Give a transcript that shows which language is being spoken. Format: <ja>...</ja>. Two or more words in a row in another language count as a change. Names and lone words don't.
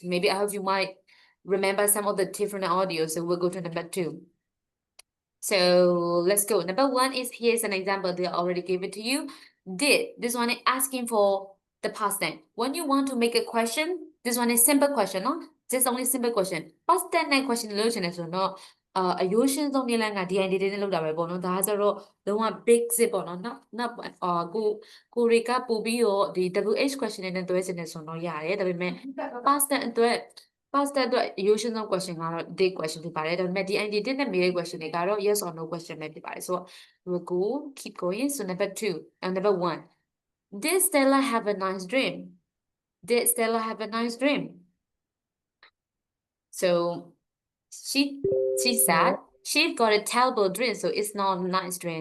<en>Maybe I hope you might remember some of the different audio. So we'll go to number 2. So let's go. Number 1 is here's an example. They already gave it to you. Did. This one is asking for the past tense. When you want to make a question, this one is simple question, no? Just only simple question. Past tense</en> <my>နဲ့ question လို့ရှင်နေဆိုတော့အယိုးရှင်းဆုံးနည်းလမ်းက DID တွေနဲ့လောက်တာပဲပေါ့နော်ဒါဆိုတော့လုံးဝ basic ပေါ့နော်နောက်ကို တွေကပို့ပြီးတော့ဒီ</my> <en>WH question</en> <my>တွေနဲ့တွဲစင်နေဆိုတော့ရတယ်ဒါပေမဲ့</my> <en>past tense</en> <my>အတွက်</my> <en>past tense</en> <my>အတွက်အယိုးရှင်းဆုံး question ကတော့</my> <en>did question</en> <my>ဖြစ်ပါတယ်ဒါပေမဲ့ DID တစ်နဲ့မေးတဲ့ question တွေကတော့</my> <en>yes or no question</en> <my>ပဲဖြစ်ပါတယ်ဆိုတော့</my> <en>we'll go keep going so number 2 and number 1 did Stella have a nice dream did Stella have a nice dream so she said she got a terrible dream, so it's not a nice dream.</en>